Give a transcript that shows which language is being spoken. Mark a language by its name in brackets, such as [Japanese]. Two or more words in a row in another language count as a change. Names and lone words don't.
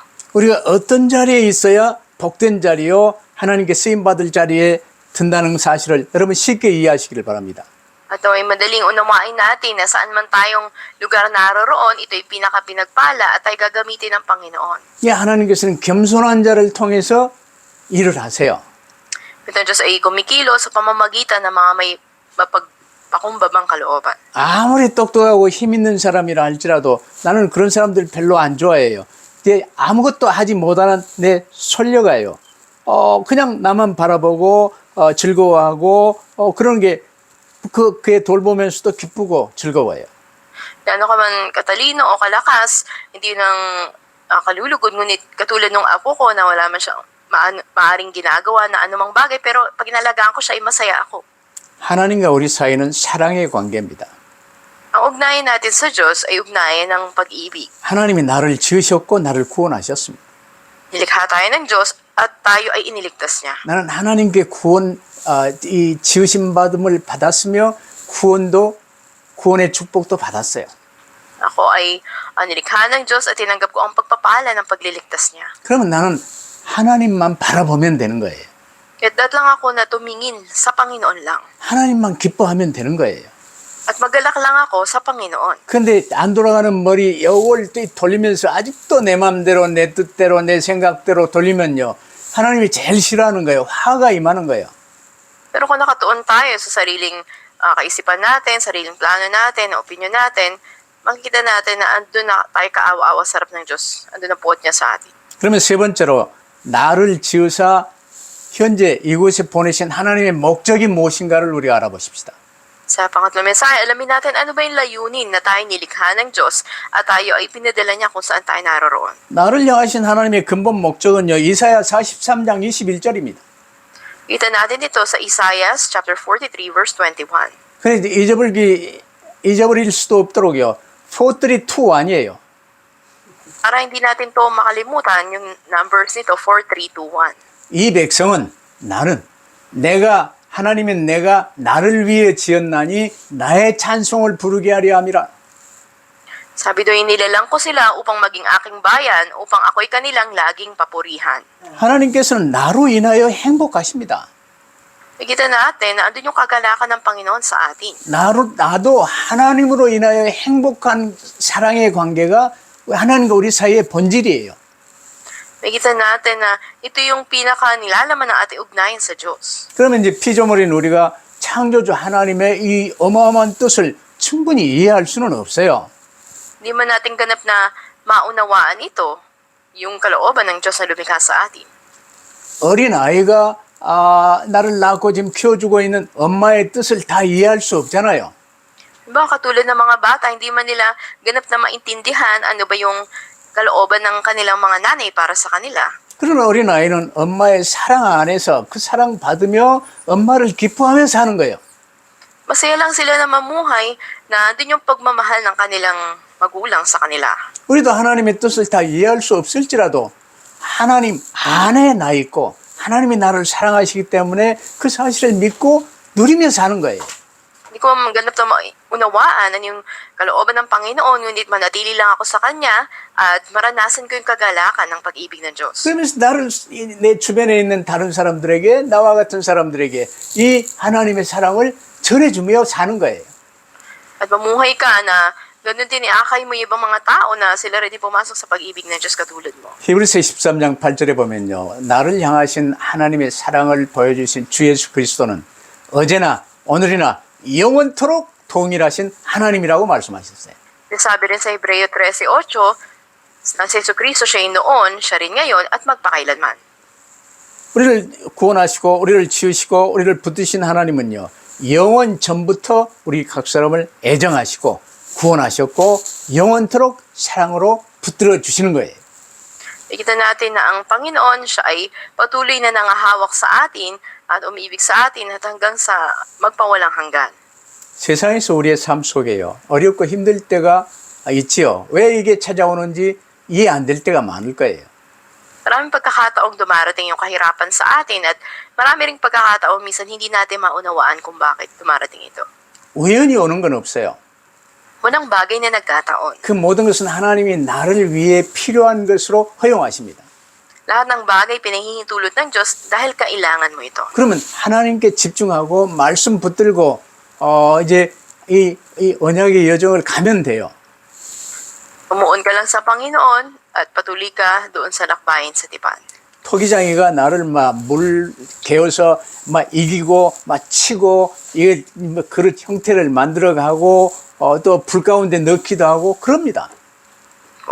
[Korean] 우리가 어떤 자리에 있어야 복된 자리요 하나님께 쓰임받을 자리에 든다는 사실을 여러분 쉽게 이해하시기를 바랍니다. [Filipino] At ay madaling unawain natin na saan man tayong lugar naroroon, ito'y pinakapinagpala at ay gagamitin ng Panginoon. [Korean] 예, 하나님께서는 겸손한 자를 통해서 일을 하세요. [Filipino] Ito Diyos ay kumikilo sa pamamagitan ng mga may mapagpakumbabang kalooban. [Korean] 아무리 똑똑하고 힘 있는 사람이라 할지라도 나는 그런 사람들 별로 안 좋아해요. 이제 아무것도 하지 못하는 내 손녀가요. 그냥 나만 바라보고 즐거워하고 그런 게 그애 돌보면서도 기쁘고 즐거워요. [Filipino] Gaano ka man katalino o kalakas, hindi nang kalulugod, ngunit katulad nung apo ko na wala man siyang maaring ginagawa na anumang bagay, pero pag inalagaan ko siya, ay masaya ako. [Korean] 하나님과 우리 사이는 사랑의 관계입니다. [Filipino] Ang ugnayan natin sa Diyos ay ugnayan ng pag-ibig. [Korean] 하나님이 나를 지으셨고 나를 구원하셨습니다. [Filipino] Nilikha tayo ng Diyos at tayo ay iniligtas niya. [Korean] 나는 하나님께 이 지으심 받음을 받았으며 구원의 축복도 받았어요. [Filipino] Ako ay nilikha ng Diyos at tinanggap ko ang pagpapala ng pagliligtas niya. [Korean] 그러면 나는 하나님만 바라보면 되는 거예요. [Filipino] Kaya lang ako na tumingin sa Panginoon lang. [Korean] 하나님만 기뻐하면 되는 거예요. [Filipino] At magalak lang ako sa Panginoon. [Korean] 그런데 안 돌아가는 머리 여월 돌리면서 아직도 내 맘대로 내 뜻대로 내 생각대로 돌리면요. 하나님이 제일 싫어하는 거예요. 화가 임하는 거예요. [Filipino] Pero kung nakatuon tayo sa sariling kaisipan natin, sariling plano natin, opinion natin, makikita natin na andun na tayo kaawa-awa sa harap ng Diyos. Andun ang puot niya sa atin. [Korean] 그러면 세 번째로 나를 지으사 현재 이곳에 보내신 하나님의 목적이 무엇인가를 우리가 알아보십시다. [Filipino] Sa pangatlong mensahe, alamin natin ano ba yung layunin na tayo nilikha ng Diyos at tayo ay pinadala niya kung saan tayo naroroon. [Korean] 나를 향하신 하나님의 근본 목적은요. 이사야 43장 21절입니다. [Filipino] Kita natin ito sa [English] Isaiah chapter 43 verse 21. [Korean] 그런데 잊어버릴 수도 없도록요. 432 아니에요. [Filipino] Para hindi natin to makalimutan yung numbers nito 4321. [Korean] 이 백성은 하나님은 내가 나를 위해 지었나니 나의 찬송을 부르게 하려 함이라. [Filipino] Sabi doon, nilalang ko sila upang maging aking bayan, upang ako'y kanilang laging papurihan. [Korean] 하나님께서는 나로 인하여 행복하십니다. [Filipino] Nakita natin na andun yung kagalakan ng Panginoon sa atin. [Korean] 나도 하나님으로 인하여 행복한 사랑의 관계가 하나님과 우리 사이의 본질이에요. [Filipino] Nakita natin na ito yung pinaka-nilalaman ng ating ugnayan sa Diyos. [Korean] 그러면 이제 피조물인 우리가 창조주 하나님의 이 어마어마한 뜻을 충분히 이해할 수는 없어요. [Filipino] Hindi man natin ganap na maunawaan ito, yung kalooban ng Diyos na lumikha sa atin. [Korean] 어린 아이가 나를 낳고 지금 키워주고 있는 엄마의 뜻을 다 이해할 수 없잖아요. [Filipino] Diba, katulad ng mga bata, hindi man nila ganap na maintindihan ano ba yung kalooban ng kanilang mga nanay para sa kanila. [Korean] 그런 어린 아이는 엄마의 사랑 안에서 그 사랑 받으며 엄마를 기뻐하며 사는 거예요. [Filipino] Masaya lang sila na mamuhay na andun yung pagmamahal ng kanilang magulang sa kanila. [Korean] 우리도 하나님의 뜻을 다 이해할 수 없을지라도 하나님 안에 나 있고 하나님이 나를 사랑하시기 때문에 그 사실을 믿고 누리며 사는 거예요. [Filipino] Hindi ko ganap na maunawaan ano yung kalooban ng Panginoon, ngunit manatili lang ako sa Kanya at maranasan ko yung kagalakan ng pag-ibig ng Diyos. [Korean] 그러면서 내 주변에 있는 다른 사람들에게 나와 같은 사람들에게 이 하나님의 사랑을 전해주며 사는 거예요. [Filipino] At mamuhay ka na ganun din iakay mo yung ibang mga tao na sila rin pumasok sa pag-ibig ng Diyos katulad mo. [Korean] 히브리서 13장 8절에 보면요. 나를 향하신 하나님의 사랑을 보여주신 주 예수 그리스도는 어제나 오늘이나 영원토록 동일하신 하나님이라고 말씀하셨어요. [Filipino] Sabi rin sa Hebreo 13:8, na si Jesucristo siya yung noon, siya rin ngayon, at magpakailanman. [Korean] 우리를 구원하시고 우리를 지으시고 우리를 붙드신 하나님은요. 영원 전부터 우리 각 사람을 애정하시고 구원하셨고 영원토록 사랑으로 붙들어 주시는 거예요. [Filipino] Nakita natin na ang Panginoon siya ay patuloy na nangahawak sa atin at umiibig sa atin at hanggang sa magpawalang hanggan. [Korean] 세상에서 우리의 삶 속에요. 어렵고 힘들 때가 있지요. 왜 이게 찾아오는지 이해 안 될 때가 많을 거예요. [Filipino] Maraming pagkakataong dumarating yung kahirapan sa atin at marami ring pagkakataong minsan hindi natin maunawaan kung bakit dumarating ito. [Korean] 우연히 오는 건 없어요. [Filipino] Walang bagay na nagkataon. [Korean] 그 모든 것은 하나님이 나를 위해 필요한 것으로 허용하십니다. [Filipino] Lahat ng bagay pinahihintulot ng Diyos dahil kailangan mo ito. [Korean] 그러면 하나님께 집중하고 말씀 붙들고 이제 이 언약의 여정을 가면 돼요. [Filipino] Umuon ka lang sa Panginoon at patuloy ka doon sa lakbayin sa tipan. [Korean] 토기장이가 나를 물 개어서 이기고 치고 이게 그릇 형태를 만들어가고 또 불 가운데 넣기도 하고 그럽니다.